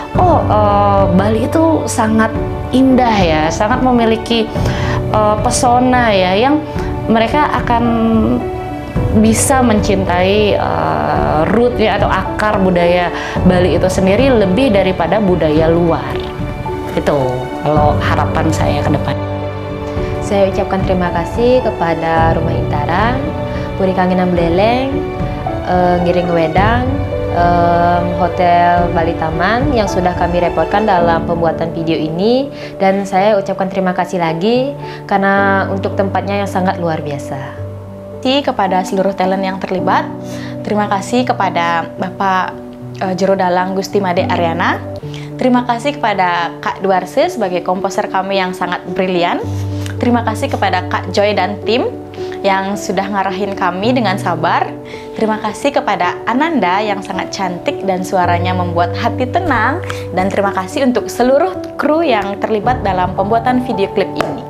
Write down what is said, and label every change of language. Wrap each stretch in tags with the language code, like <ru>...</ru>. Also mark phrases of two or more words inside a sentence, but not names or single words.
<id>Bali itu sangat indah ya, sangat memiliki pesona ya, yang mereka akan bisa mencintai rootnya atau akar budaya Bali itu sendiri lebih daripada budaya luar. Itu kalau harapan saya ke depan. Saya ucapkan terima kasih kepada Rumah Intarang, Puri Kangenan Buleleng, Ngiring Wedang, Hotel Bali Taman yang sudah kami reportkan dalam pembuatan video ini. Dan saya ucapkan terima kasih lagi karena untuk tempatnya yang sangat luar biasa. Kepada seluruh talent yang terlibat, terima kasih kepada Bapak Jero Dalang Gusti Made Aryana, terima kasih kepada Kak Duarse sebagai komposer kami yang sangat brilian, terima kasih kepada Kak Joy dan tim yang sudah ngarahin kami dengan sabar, terima kasih kepada Ananda yang sangat cantik dan suaranya membuat hati tenang, dan terima kasih untuk seluruh kru yang terlibat dalam pembuatan video klip ini.</id>